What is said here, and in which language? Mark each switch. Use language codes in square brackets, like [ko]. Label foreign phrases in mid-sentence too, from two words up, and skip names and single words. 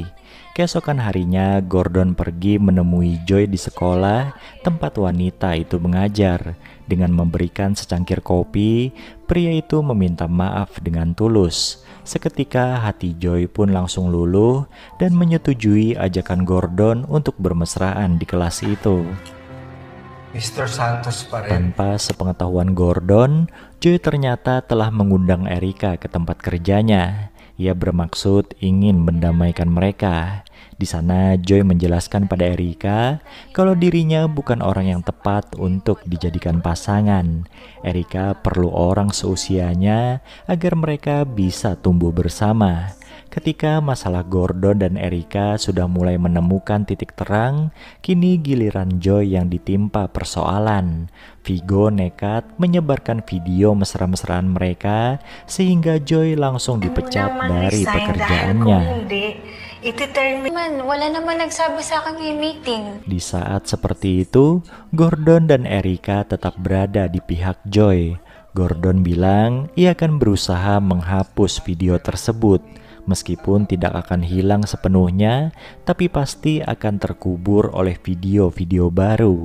[id] Keesokan harinya, Gordon pergi menemui Joy di sekolah tempat wanita itu mengajar. Dengan memberikan secangkir kopi, pria itu meminta maaf dengan tulus. Seketika hati Joy pun langsung luluh dan menyetujui ajakan Gordon untuk bermesraan di kelas itu. [tl] Mr. Santos pa rin. [id] Tanpa sepengetahuan Gordon, Joy ternyata telah mengundang Erika ke tempat kerjanya. Ia bermaksud ingin mendamaikan mereka. Di sana Joy menjelaskan pada Erika kalau dirinya bukan orang yang tepat untuk dijadikan pasangan. Erika perlu orang seusianya agar mereka bisa tumbuh bersama. Ketika masalah Gordon dan Erika sudah mulai menemukan titik terang, kini giliran Joy yang ditimpa persoalan. Vigo nekat menyebarkan video mesra-mesraan mereka sehingga Joy langsung dipecat dari pekerjaannya. [tl] Wala naman nagsabi sa akin may meeting. [id] Di saat seperti itu, Gordon dan Erika tetap berada di pihak Joy. Gordon bilang ia akan berusaha menghapus video tersebut. Meskipun tidak akan hilang sepenuhnya, tapi pasti akan terkubur oleh video-video baru.